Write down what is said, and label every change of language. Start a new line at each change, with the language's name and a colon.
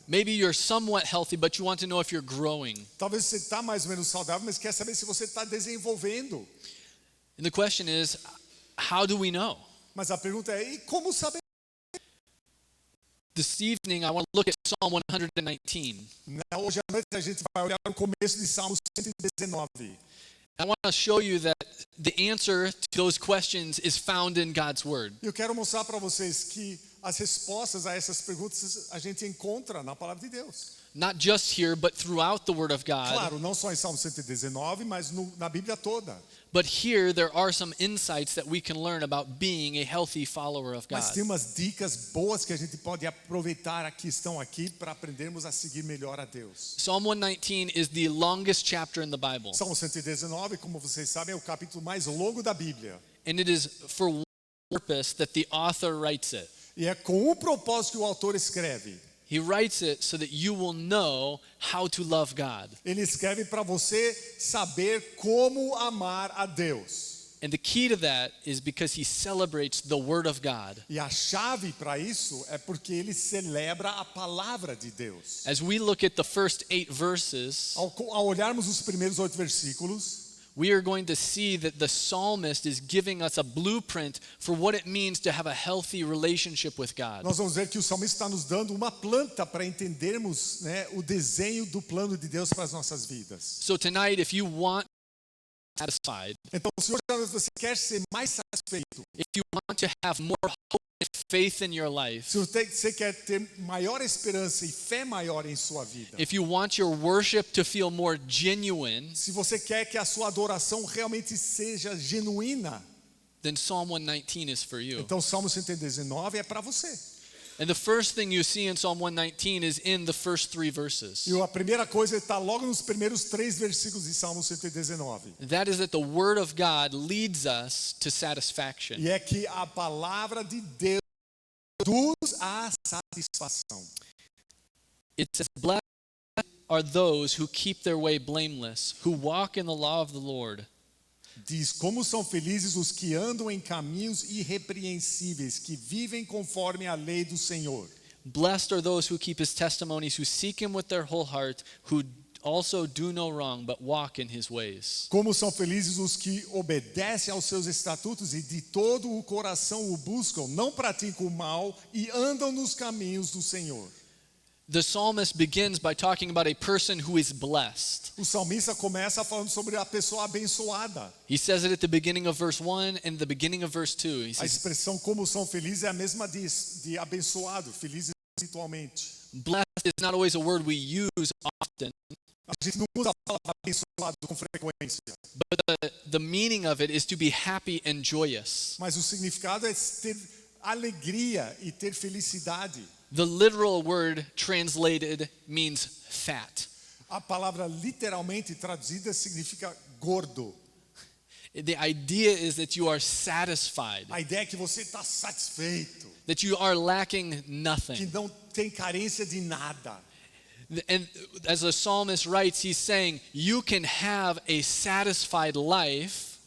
English: Maybe you're somewhat healthy, but you want to know if you're growing.
Portuguese: Talvez você está mais ou menos saudável, mas quer saber se você está desenvolvendo.
English: And the question is, how do we know?
Portuguese: Mas a pergunta é, e como saber?
English: This evening, I want to look at Psalm 119.
Portuguese: Hoje à noite a gente vai olhar o começo de Salmo 119.
English: I want to show you that the answer to those questions is found in God's word.
Portuguese: Eu quero mostrar para vocês que as respostas a essas perguntas a gente encontra na palavra de Deus.
English: Not just here, but throughout the word of God.
Portuguese: Claro, não só em Salmo 119, mas na Bíblia toda.
English: But here there are some insights that we can learn about being a healthy follower of
Portuguese: Mas
English: God.
Portuguese: tem umas dicas boas que a gente pode aproveitar estão aqui para aprendermos a seguir melhor a Deus.
English: Psalm 119 is the longest chapter in the Bible.
Portuguese: Salmo 119, como vocês sabem, é o capítulo mais longo da Bíblia.
English: And it is for one purpose that the author writes it.
Portuguese: E é com o propósito que o autor escreve.
English: He writes it so that you will know how to love God.
Portuguese: Ele escreve para você saber como amar a Deus.
English: And the key to that is because he celebrates the word of God.
Portuguese: E a chave para isso é porque ele celebra a palavra de Deus.
English: As we look at the first 8 verses,
Portuguese: Ao olharmos os primeiros 8 versículos,
English: we are going to see that the psalmist is giving us a blueprint for what it means to have a healthy relationship with God.
Portuguese: Nós vamos ver que o salmista está nos dando uma planta para entendermos, né, o desenho do plano de Deus para as nossas vidas.
English: So tonight, if you want satisfied,
Portuguese: Então, se hoje você quer ser mais satisfeito,
English: if you want to have more hope and faith in your life,
Portuguese: se você quer ter maior esperança e fé maior em sua vida,
English: if you want your worship to feel more genuine,
Portuguese: se você quer que a sua adoração realmente seja genuína,
English: then Psalm 119 is for you.
Portuguese: então o Salmo 119 é para você.
English: And the first thing you see in Psalm 119 is in the first 3 verses.
Portuguese: E a primeira coisa está logo nos primeiros 3 versículos de Salmo 119.
English: That is that the word of God leads us to satisfaction.
Portuguese: E é que a palavra de Deus conduz à satisfação.
English: It says, "Blessed are those who keep their way blameless, who walk in the law of the Lord."
Portuguese: Diz, como são felizes os que andam em caminhos irrepreensíveis, que vivem conforme a lei do Senhor.
English: Blessed are those who keep his testimonies, who seek him with their whole heart, who also do no wrong, but walk in his ways.
Portuguese: Como são felizes os que obedecem aos seus estatutos e de todo o coração o buscam, não praticam o mal e andam nos caminhos do Senhor.
English: The psalmist begins by talking about a person who is blessed.
Portuguese: O salmista começa falando sobre a pessoa abençoada.
English: He says it at the beginning of verse 1 and the beginning of verse 2. He
Portuguese: A
English: says,
Portuguese: expressão como são felizes é a mesma de abençoado, felizes espiritualmente.
English: blessed is not always a word we use often,
Portuguese: A gente não usa a palavra abençoado com frequência,
English: but the meaning of it is to be happy and joyous.
Portuguese: mas o significado é ter alegria e ter felicidade.
English: The literal word translated means fat.
Portuguese: A palavra literalmente traduzida significa gordo.
English: The idea is that you are satisfied,
Portuguese: A ideia é que você está satisfeito,
English: that you are lacking
Portuguese: que
English: nothing.
Portuguese: não tem carência de nada.
English: And as the psalmist writes, he's saying, you can have a satisfied life